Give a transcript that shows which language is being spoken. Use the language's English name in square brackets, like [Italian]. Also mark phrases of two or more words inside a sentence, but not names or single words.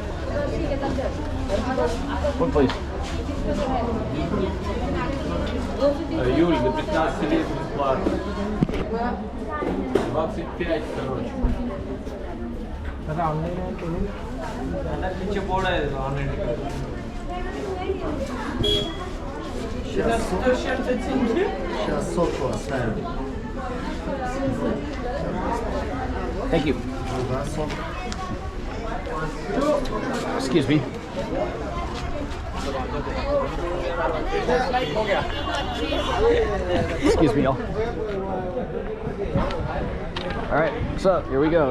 [English] One, please. [Russian] Юль, до 15 лет бесплатно. 25, короче. [Hindi] दादा ऑनलाइन है पेमेंट नीचे बोर्ड है ऑनलाइन. [Russian] Сейчас сотку оставим. [English] Thank you. Excuse me. Excuse me, y'all. All right, so here we go.